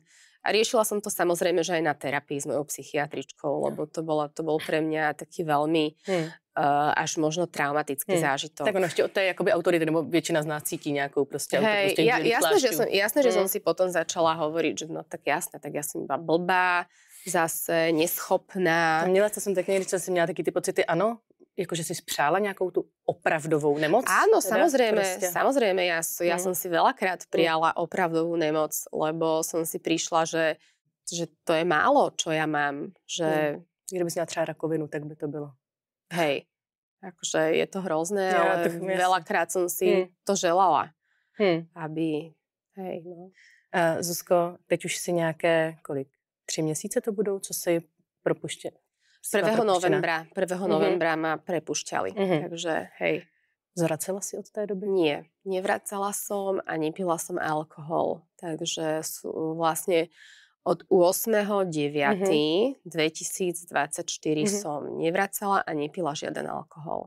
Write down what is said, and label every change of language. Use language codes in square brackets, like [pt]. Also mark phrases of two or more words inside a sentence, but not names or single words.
[sk] A riešila som to samozrejme, že aj na terapii s mojou psychiatričkou, lebo to bol pre mňa taký veľmi až možno traumatický zážitok. Tak ono ešte od tej akoby autority, nebo väčšina z nás cítí nejakou proste autoritu. Jasné, že som si potom začala hovoriť, že no tak jasné, tak ja som iba blbá, zase neschopná. [cs] Měla jsem tak někdy, že jsem měla taky ty pocity, ano, jakože si spřála nějakou tu opravdovou nemoc? [sk] Áno, samozrejme, ja som si veľakrát prijala opravdovú nemoc, lebo som si prišla, že to je málo, čo ja mám. Že... [cs] Kdyby si měla třeba rakovinu, tak by to bylo. [sk] Hej, akože je to hrozné, ale veľakrát som si to želala, aby... Hej, no. [cs] Zuzko, teď už si nějaké, 3 měsíce to budou, co si propuštěné? [sk] 1. novembra ma prepušťali, takže hej. [cs] Zvracela si od té doby? [sk] Nie, nevracala som a nepila som alkohol, takže vlastne od 8.9.2024 som nevracala a nepila žiaden alkohol.